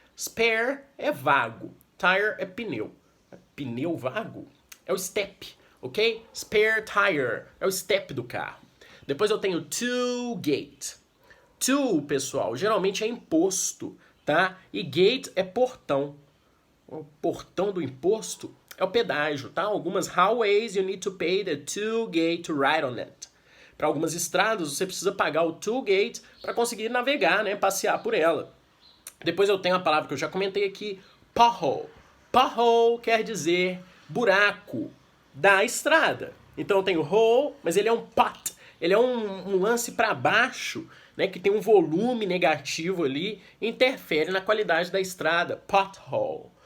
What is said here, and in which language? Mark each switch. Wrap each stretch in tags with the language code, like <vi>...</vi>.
<pt>Spare é vago. Tire é pneu. Pneu vago é o step, ok? Spare tire é o step do carro. Depois eu tenho to gate. To, pessoal, geralmente é imposto, tá? E gate é portão. O portão do imposto é o pedágio, tá?</pt> <en>Algumas highways you need to pay the toll gate to ride on it.</en> <pt>Para algumas estradas você precisa pagar o toll gate para conseguir navegar, né? Passear por ela. Depois eu tenho a palavra que eu já comentei aqui, pothole. Pothole quer dizer buraco da estrada. Então eu tenho hole, mas ele é um pot. Ele é um lance para baixo, né, que tem um volume negativo ali, interfere na qualidade da estrada. Pothole.</pt>